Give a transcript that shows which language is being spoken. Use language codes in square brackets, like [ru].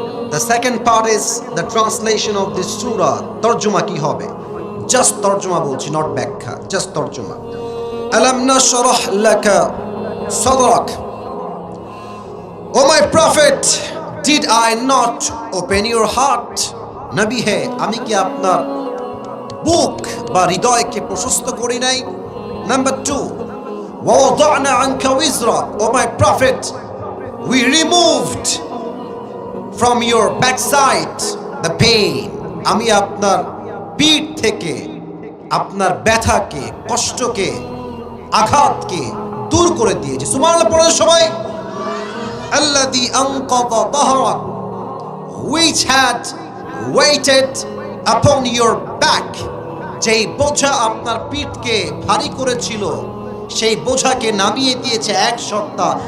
[en] The second part is the translation of this surah. [bn] তরজমা কি হবে? Just তরজমা বলছি, not ব্যাখ্যা, জাস্ট তরজমা। [ar] আলাম নাশরাহ লাকা সাদরাক, [en] O my prophet, did I not open your heart? [bn] নবী হে, আমি কি আপনার বুক বা হৃদয়কে প্রশস্ত করি নাই? [en] number 2, [ar] ওয়া ওয়াদা'না আনকা ওয়িজরাক, [en] O my prophet, we removed from your backside the pain. [bn] আমি আপনার পিঠ থেকে আপনার ব্যথাকে, কষ্টকে, আঘাতকে দূর করে দিয়েছি। সুবহানাল্লাহ পড়েন সবাই। [ar] আল্লাযী আনকাযা যাহরাক, [en] which had weighted upon your back, [bn] যেই বোঝা আপনার পিঠকে ভারী করেছিল সেই বোঝাকে নামিয়ে দিয়েছে এক সত্তা।